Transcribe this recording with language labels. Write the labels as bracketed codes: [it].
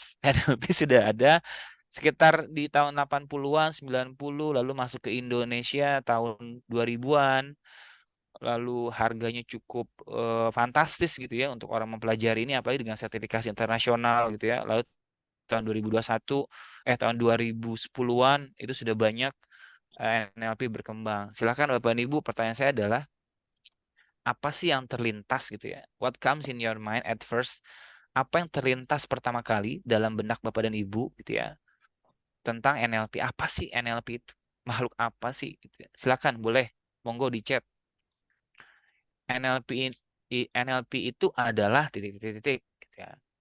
[id] NLP sudah ada sekitar di tahun 80-an, 90, lalu masuk ke Indonesia tahun 2000-an, lalu harganya cukup fantastis gitu ya untuk orang mempelajari ini, apalagi dengan sertifikasi internasional gitu ya. Lalu tahun 2021, tahun 2010-an itu sudah banyak NLP berkembang. Silakan Bapak dan Ibu, pertanyaan saya adalah apa sih yang terlintas gitu ya? [en] What comes in your mind at first? [id] Apa yang terlintas pertama kali dalam benak Bapak dan Ibu gitu ya tentang NLP? Apa sih NLP itu? Makhluk apa sih gitu ya? Silakan boleh monggo di chat. NLP NLP itu adalah titik-titik-titik gitu ya.